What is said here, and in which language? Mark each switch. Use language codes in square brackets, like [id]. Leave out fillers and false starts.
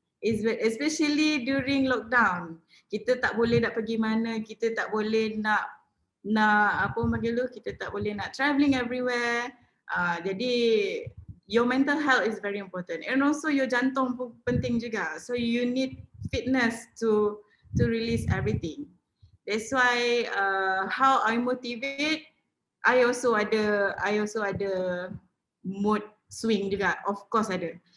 [en] especially during lockdown. [ms] Kita tak boleh nak pergi mana, kita tak boleh nak apa panggil tu, kita tak boleh nak [en] travelling everywhere. [ms] Jadi [en] your mental health is very important, and also your [ms] jantung pun penting juga. [en] So you need fitness to release everything. That's why how I motivate, I also [ms] ada [en] mood swing [ms] juga, [en] of course ada.